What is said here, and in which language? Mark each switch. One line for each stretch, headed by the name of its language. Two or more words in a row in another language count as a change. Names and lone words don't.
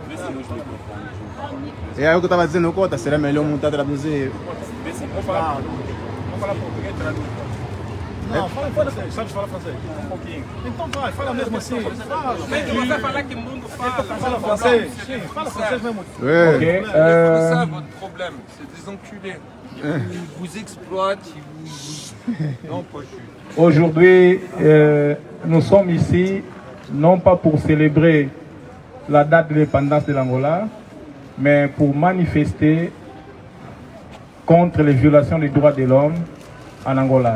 Portuguese: É o que eu estava dizendo, Cota, será melhor montar traduzir. Vamos falar português, traduz. Não, fala francês, sabe falar francês? Um pouquinho. Então vai, fala mesmo assim. Tem que você falar que o mundo fala. Fala francês. Sim, fala francês mesmo.
French: Ouais. C'est ça votre problème, c'est des enculés. Ils vous exploitent, ils vous... Non, pas juste. Aujourd'hui, nous sommes ici, non pas pour célébrer la date de l'indépendance de l'Angola, mais pour manifester contre les violations des droits de l'homme en Angola.